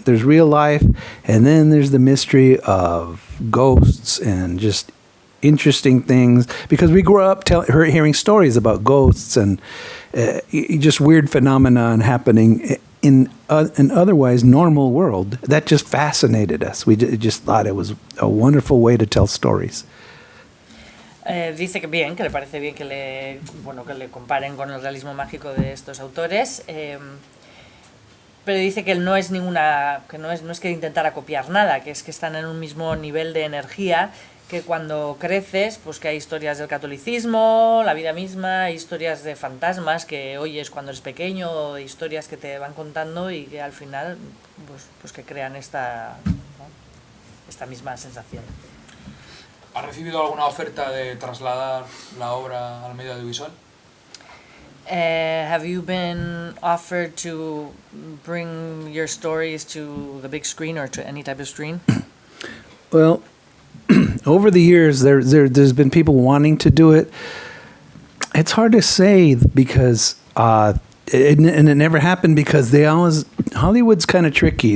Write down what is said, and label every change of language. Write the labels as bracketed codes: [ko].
[en] There's real life, and then there's the mystery of ghosts and just interesting things, because we grew up hearing stories about ghosts and just weird phenomenon happening in an otherwise normal world. That just fascinated us. We just thought it was a wonderful way to tell stories. [es] Dice que bien, que le parece bien que le comparen con el realismo mágico de estos autores, pero dice que él no es que intentara copiar nada, que es que están en un mismo nivel de energía, que cuando creces, pues que hay historias del catolicismo, la vida misma, historias de fantasmas que oyes cuando eres pequeño, historias que te van contando y que al final pues que crean esta misma sensación. ¿Ha recibido alguna oferta de trasladar la obra al medio audiovisual? [en] Have you been offered to bring your stories to the big screen or to any type of screen? Well, over the years, there's been people wanting to do it. It's hard to say because it never happened, because Hollywood's kind of tricky.